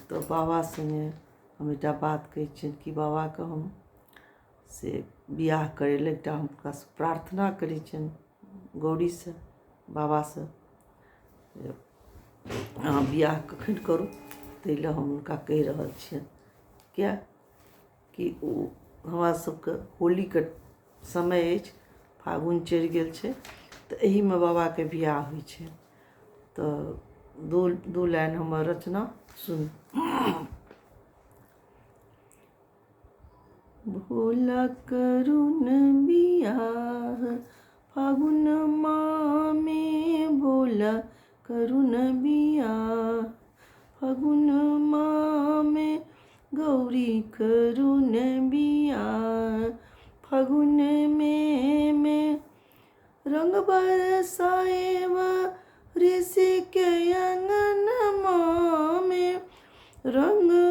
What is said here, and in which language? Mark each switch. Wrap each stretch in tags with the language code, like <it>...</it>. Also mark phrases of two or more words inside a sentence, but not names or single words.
<mai>तऽ बाबा सङ्गे हम एकटा बात कहै छियनि कि बाबाके हम से बिआह करै लए एकटा हुनकासँ प्रार्थना करै छियनि गौरीसँ, बाबासँ, जे अहाँ बिआह कखन करू ताहि लए हम हुनका कहि रहल छियनि। किएकि ओ हमरा सबके होलीके समय अछि, फागुन चढ़ि गेल छै तऽ एहिमे बाबाके बिआह होइ छै। तऽ दू लाइन हमर रचना सुन। भोला करुण बियाह फागुन मामे, भोला करुण बियाह फागुन मामे, गौरी करुण बियाह फागुन में रंग बरसाएब ऋषि के अंगनमा में, रंग</mai>